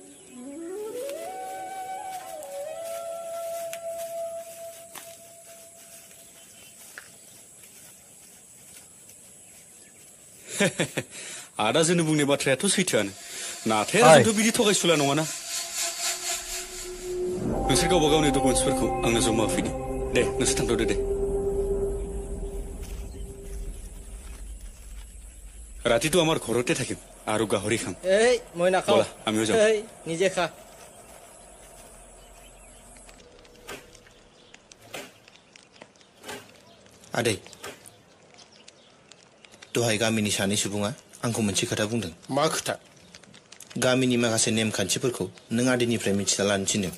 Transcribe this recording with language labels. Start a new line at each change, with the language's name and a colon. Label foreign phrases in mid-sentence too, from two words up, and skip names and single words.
Bodo: आदा जोंनो बुंनाय बाथ्रायाथ' सैथोआनो नाथाय जोंथ' बिदि थगायसुला नङाना नोंसोर गावबा गावनि डकुमेन्टसफोरखौ आंनो जमा होफैदो दे नोंसोर थांथ'दो दे
Assamese: রাতিটো আমার ঘৰতে থাকিম আৰু গাহৰি খাম এই মই নাখাও বলা আমিও যাম এই নিজে খা
Bodo: आदै दहाय गामिनि सानै सुबुङा आंखौ मोनसे खोथा बुंदों मा खोथा गामिनि माखासे नेमखान्थिफोरखौ नों आदैनिफ्राय मिथिना लानो थिनदों